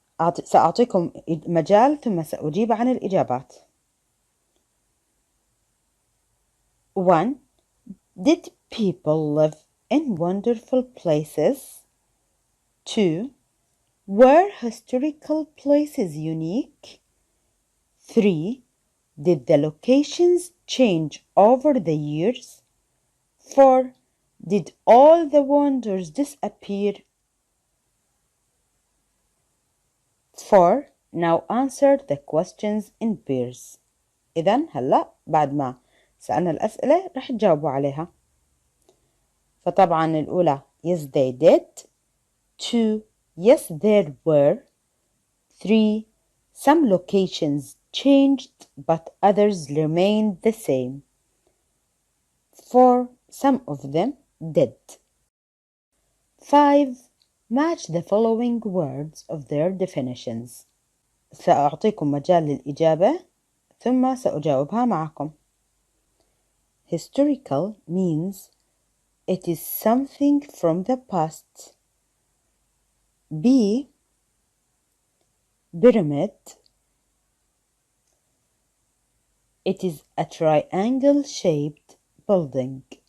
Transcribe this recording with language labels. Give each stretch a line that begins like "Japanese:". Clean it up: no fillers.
Arabic: سأعطيكم مجال ثم سأجيب عن الإجابات. 1.
English: Did people live in wonderful places? 2. Were historical places unique? 3. Did the locations change over the years? 4. Did all the wonders disappear? 4. Now answer the questions in pairs.
Arabic: إذن هلأ بعد ما سألنا الأسئلة رح تجاوبوا عليها. فطبعا الأولى
English: yes they did. 2. Yes there were. 3. Some locations changed but others remained the same. 4. Some of them did. 5. Match the following words of their definitions.
Arabic: سأعطيكم مجال للإجابة ثم سأجاوبها معكم.
English: Historical means it is something from the past. B. Pyramid. It is a triangle-shaped building.